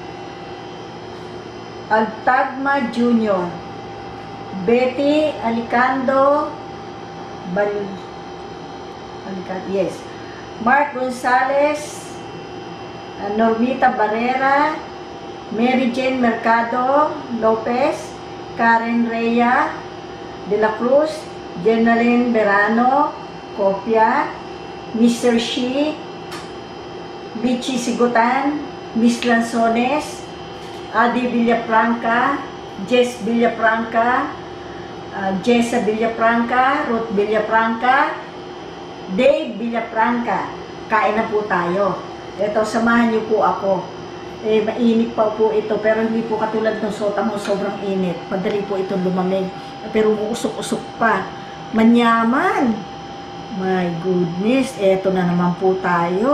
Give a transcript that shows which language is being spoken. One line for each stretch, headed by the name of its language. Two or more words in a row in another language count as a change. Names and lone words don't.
Filipino: Altagma Jr., Betty Alicando, yes, Mark Gonzalez, Normita Barrera, Mary Jane Mercado Lopez, Karen Rhea De La Cruz, Jenaline Verano Copia, Mr. Shi, Bichi Sigutan, Miss Lanzones, Adi Villafranca, Jess Villafranca, Jessa Villafranca, Ruth Villafranca, Dave Villafranca. Kain na po tayo. Ito, samahan niyo po ako. Mainit pa po ito, pero hindi po katulad ng sota mo, sobrang init. Padali po itong lumamig. Pero uusok-usok pa. Manyaman.
English: My goodness,
Filipino: eto na naman po tayo.